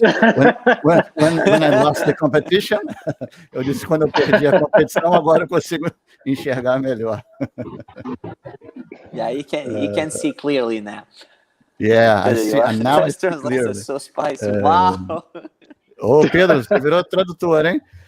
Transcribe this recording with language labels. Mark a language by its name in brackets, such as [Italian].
[Portuguese] When I lost the competition, eu disse quando eu perdi a competição, agora eu consigo enxergar melhor. [English] Yeah, you can see clearly now. Yeah, I see. And now I see clearly. So spicy. Wow. [Portuguese] Ô, Pedro, você virou tradutor, hein?